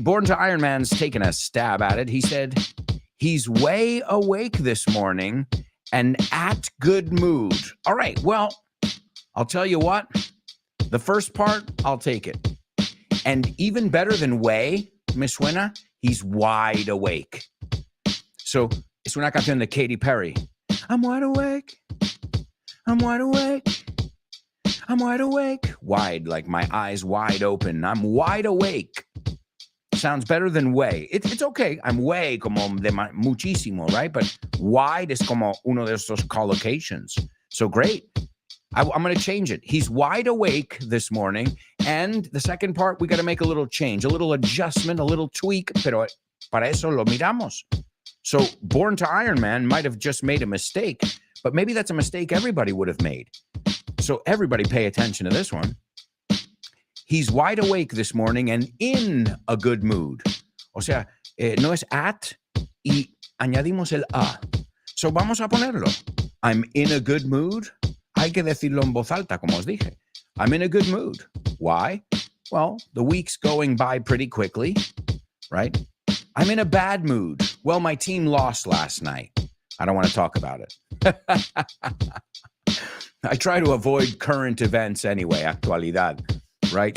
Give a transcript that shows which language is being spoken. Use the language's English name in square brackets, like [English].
[English] Born to Iron Man's taking a stab at it. He said he's way awake this morning and at good mood. All right. Well, I'll tell you what. The first part, I'll take it. And even better than way, [Spanish] me suena, [English] he's wide awake. [Spanish] So es una canción de Katy Perry. [English] I'm wide awake. I'm wide awake. I'm wide awake. Wide, like my eyes wide open. I'm wide awake. Sounds better than way. It's okay. I'm way [Spanish] como de muchísimo, [English] right? But wide is [Spanish] como uno de esos [English] collocations. So great. I'm going to change it. He's wide awake this morning. And the second part, we got to make a little change, a little adjustment, a little tweak. [Spanish] Pero para eso lo miramos. [English] So Born to Iron Man might have just made a mistake, but maybe that's a mistake everybody would have made. So everybody pay attention to this one. He's wide awake this morning and in a good mood. [Spanish] O sea, no es at y añadimos el a. [English] So [Spanish] vamos a ponerlo. [English] I'm in a good mood. [Spanish] Hay que decirlo en voz alta, como os dije. [English] I'm in a good mood. Why? Well, the week's going by pretty quickly, right? I'm in a bad mood. Well, my team lost last night. I don't want to talk about it. I try to avoid current events anyway, actualidad, right?